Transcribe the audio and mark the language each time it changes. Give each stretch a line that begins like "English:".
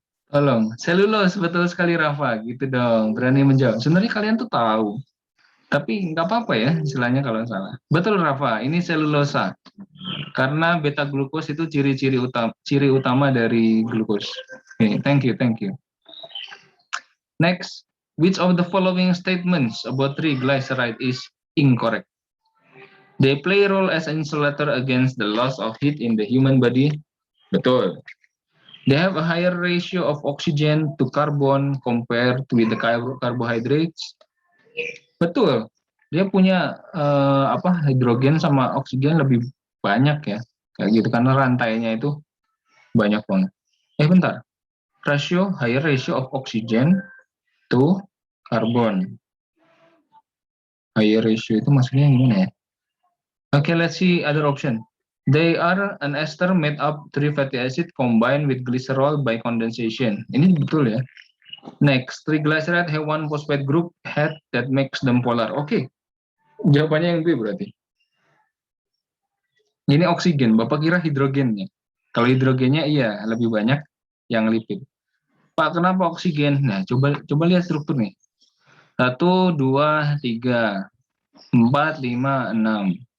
Indonesian: Tolong, selulose, betul sekali Rafa, gitu dong, berani menjawab. Sebenarnya kalian tuh tahu, tapi nggak apa-apa ya, istilahnya kalau salah. Betul Rafa, ini selulosa. Karena beta glukos itu ciri utama dari glukos.
English: Okay, thank you, thank you. Next, which of the following statements about triglyceride is incorrect? They play a role as insulator against the loss of heat in the human body.
Indonesian: Betul.
English: They have a higher ratio of oxygen to carbon compared with the carbohydrates.
Indonesian: Betul. Dia punya hidrogen sama oksigen lebih banyak ya. Kayak gitu karena rantainya itu banyak banget. Bentar.
English: Higher ratio of oxygen to carbon. Higher ratio
Indonesian: itu maksudnya gimana ya?
English: Okay, let's see other option. They are an ester made up three fatty acid combined with glycerol by condensation.
Indonesian: Ini betul ya.
English: Next, triglyceride have one phosphate group head that makes them polar.
Indonesian: Oke, jawabannya yang B berarti. Ini oksigen, Bapak kira hidrogennya. Kalau hidrogennya iya, lebih banyak yang lipid. Pak, kenapa oksigen? Nah, coba lihat struktur nih. 1, 2, 3, 4, 5, 6.